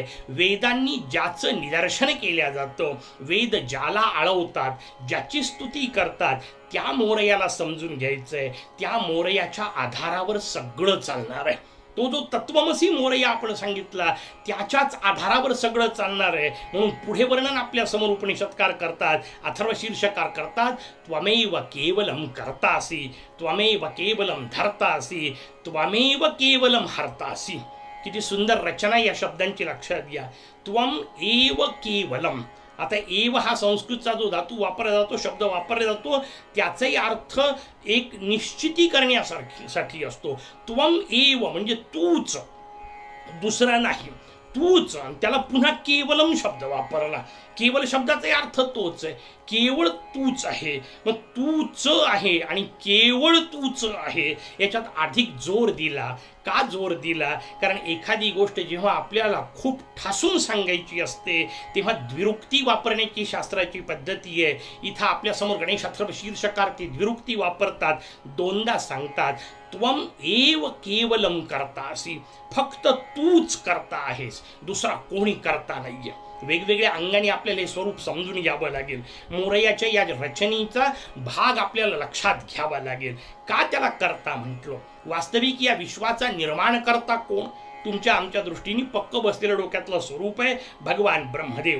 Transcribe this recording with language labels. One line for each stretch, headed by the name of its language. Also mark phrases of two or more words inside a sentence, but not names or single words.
Marathi: वेदांनी ज्याचं निदर्शन केलं जातं, वेद ज्याला आळवतात, ज्याची स्तुती करतात, त्या मोरयाला समजून घ्यायचंय. त्या मोरयाच्या आधारावर सगळं चालणार आहे. तो जो तत्वमसी मोरया आपण सांगितला त्याच्याच आधारावर सगळं चालणार आहे. म्हणून पुढे वर्णन आपल्या समोर उपनिषदकार करतात, अथर्व शीर्षकार करतात,
Sanskrit: त्वमेव केवलम कर्तासी, त्वमेव केवलम धर्तासी, त्वमेव केवलम हर्तासी.
Marathi: किती सुंदर रचना या शब्दांची लक्षात घ्या.
Sanskrit: त्वम एव केवलम.
Marathi: आता एव हा संस्कृतचा जो धातू वापरला जातो, शब्द वापरला जातो, त्याचाही अर्थ एक निश्चिती करण्यासाठी असतो.
Sanskrit: त्वम एव
Marathi: म्हणजे तूच, दुसरा नाही, तूच. त्याला पुन्हा केवलम शब्द वापरला. केवल शब्दाचा अर्थ तोच आहे, केवळ तूच आहे. मग तूच आहे आणि केवळ तूच आहे याच्यात अधिक जोर दिला. का जोर दिला? कारण एखादी गोष्ट जेव्हा आपल्याला खूप ठासून सांगायची असते तेव्हा द्विरुक्ती वापरण्याची शास्त्राची पद्धती आहे. इथं आपल्यासमोर गणेश अथर्व शीर्षकार ती द्विरुक्ती वापरतात, दोनदा सांगतात.
Sanskrit: त्वम एव केवलम कर्तासी,
Marathi: फक्त तूच करता आहेस, दुसरा कोणी करता नाहीये. वेगवेगळ्या अंगाने आपल्याला हे स्वरूप समजून घ्यावं लागेल. मोरयाच्या या रचनेचा भाग आपल्याला लक्षात घ्यावा लागेल. का त्याला करता म्हटलं? वास्तविक या विश्वाचा निर्माण करता कोण? तुमच्या आमच्या दृष्टीने पक्क बसलेलं डोक्यातलं स्वरूप आहे भगवान ब्रह्मदेव.